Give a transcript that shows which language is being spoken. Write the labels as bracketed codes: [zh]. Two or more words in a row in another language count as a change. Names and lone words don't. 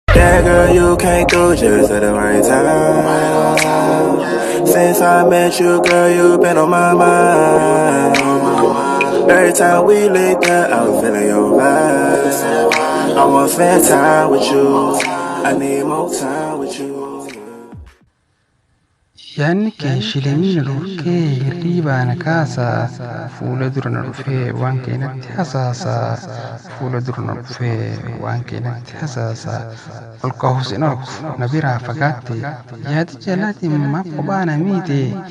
[en] Yeah, girl, you came through just at the right time. Since I met you, girl, you been on my mind. Every time we link up, I'm feeling your vibes. I wanna spend time with you. I need more time with you. [om] Yaanni kee shilimiin dhorkee hirriibaa na kaasaa. Fuula dura na dhufee waan kee natti hasaasaa. Fuula dura na dhufee waan kee natti hasaasaa. Ol ka'us hin argu, na biraa fagaatte. Yaadi jalaatiin maaf kophaa na miite?